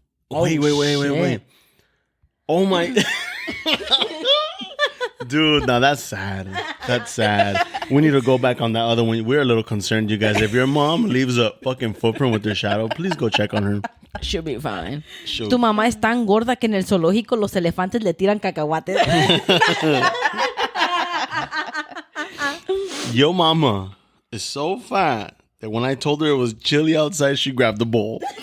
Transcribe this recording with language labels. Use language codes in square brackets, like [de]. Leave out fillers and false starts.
[en] Wait. shit. Oh my. Dude, now that's sad. That's sad. We need to go back on that other one. We're a little concerned, you guys. If your mom leaves a fucking footprint with their shadow, please go check on her. She'll be fine. She'll- [es] Tu mamá es tan gorda que en el zoológico los elefantes le tiran cacahuates. [en] Yo Mama is so fat that when I told her it was chilly outside, she grabbed the bowl.